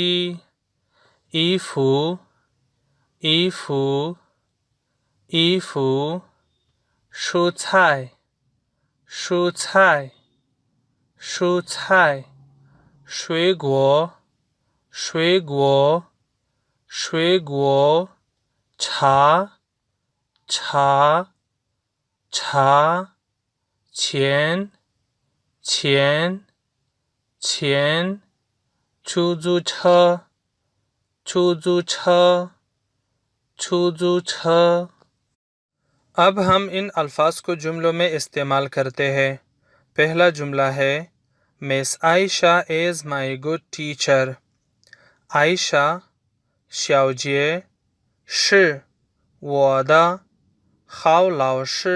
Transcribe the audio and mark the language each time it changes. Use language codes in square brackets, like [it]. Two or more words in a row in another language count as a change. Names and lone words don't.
[zh] 衣服，衣服，衣服. 蔬菜，蔬菜，蔬菜. 水果，水果，水果. 茶，茶，茶. 钱，钱，钱. 出租车，出租车，出租车. [ur] اب ہم ان الفاظ کو جملوں میں استعمال کرتے ہیں. پہلا جملہ ہے [en] Miss Aisha is my good teacher. [zh] 阿伊莎，小姐，是，我的，好老师.